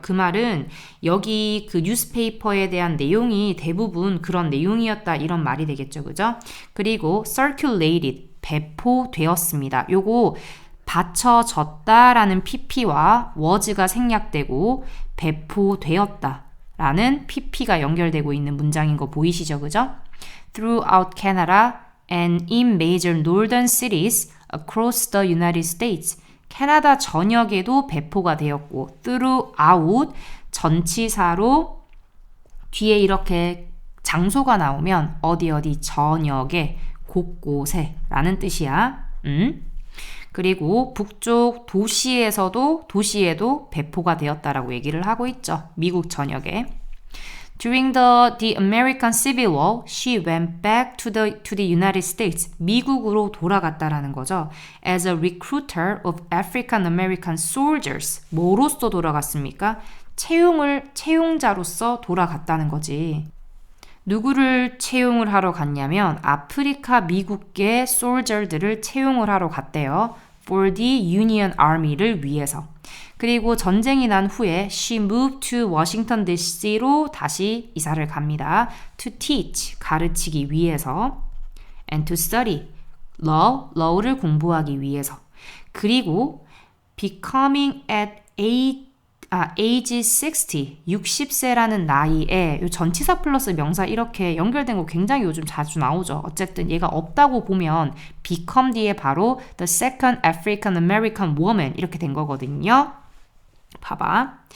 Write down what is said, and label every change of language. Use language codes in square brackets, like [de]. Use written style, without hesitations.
[ko] 그 말은 여기 그 뉴스페이퍼에 대한 내용이 대부분 그런 내용이었다 이런 말이 되겠죠. 그죠? 그리고 circulated, 배포되었습니다. 요거 바쳐졌다라는 pp와 was가 생략되고 배포되었다라는 pp가 연결되고 있는 문장인 거 보이시죠? 그죠? [en] Throughout Canada and in major northern cities across the United States. [ko] 캐나다 전역에도 배포가 되었고 throughout 전치사로 뒤에 이렇게 장소가 나오면 어디 전역에 곳곳에 라는 뜻이야. 그리고 북쪽 도시에도 배포가 되었다라고 얘기를 하고 있죠. 미국 전역에. [en] During the American Civil War, she went back to the United States. [ko] 미국으로 돌아갔다라는 거죠. [en] As a recruiter of African American soldiers. [ko] 뭐로서 돌아갔습니까? 채용자로서 돌아갔다는 거지. 누구를 채용을 하러 갔냐면 아프리카 미국계 소ldier들을 채용을 하러 갔대요. [en] For the Union Army를 위해서. [ko] 그리고 전쟁이 난 후에 [en] she moved to Washington DC [ko] 로 다시 이사를 갑니다. [en] To teach, [ko] 가르치기 위해서. [en] And to study, law를 [ko] 공부하기 위해서. 그리고 [en] becoming at age 60, [ko] 60세라는 나이에 이 전치사 플러스 명사 이렇게 연결된 거 굉장히 요즘 자주 나오죠. 어쨌든 얘가 없다고 보면 become 뒤에 바로 [en] the second African American woman [ko] 이렇게 된 거거든요. 봐봐.